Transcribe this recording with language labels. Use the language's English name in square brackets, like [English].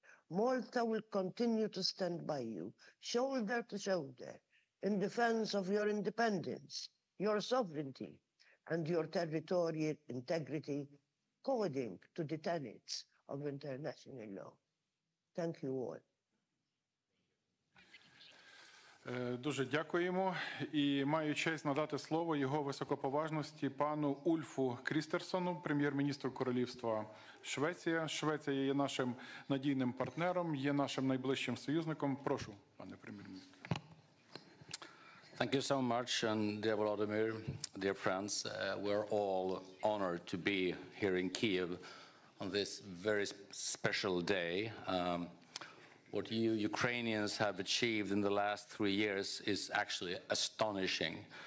[English] Malta will continue to stand by you, shoulder to shoulder, in defense of your independence, your sovereignty, and your territorial integrity, according to the tenets of international law. Thank you all. [Ukrainian] Дуже дякуємо і маю честь надати слово його високоповажності пану Ульфу Крістерсону, прем'єр-міністру Королівства Швеція. Швеція є нашим надійним партнером, є нашим найближчим союзником. Прошу, пане прем'єр-міністр. [English] Thank you so much, and dear Volodymyr, dear friends, we're all honored to be here in Kiev on this very special day. What you Ukrainians have achieved in the last 3 years is actually astonishing.